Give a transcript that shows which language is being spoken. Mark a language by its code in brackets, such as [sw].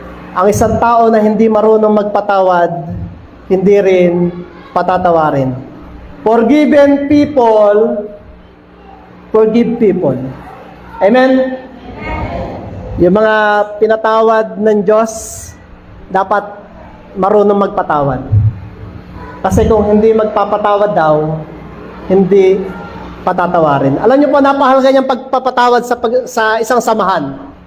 [tl] Ang isang tao na hindi marunong magpatawad, hindi rin patatawarin. [en] Forgiven people, forgive people. Amen? [tl] Yung mga pinatawad ng Diyos, dapat marunong magpatawad. Kasi kung hindi magpapatawad daw, hindi patatawarin. Alam niyo po, napakahalaga niyang pagpapatawad sa isang samahan.